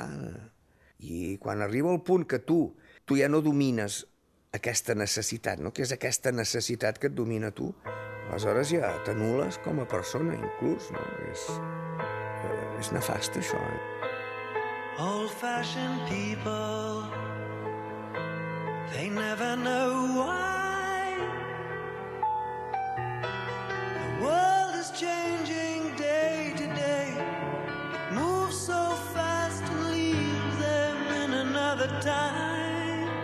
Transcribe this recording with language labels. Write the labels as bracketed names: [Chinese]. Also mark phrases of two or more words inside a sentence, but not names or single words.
[Catalan] I quan arriba el punt que tu ja no domines aquesta necessitat, no? Que és aquesta necessitat que et domina tu, aleshores ja t'anules com a persona, inclús, no? És nefast, això, [English] Old-fashioned people, they never know why. The world is changing day to day. It moves so fast and leaves them in another time.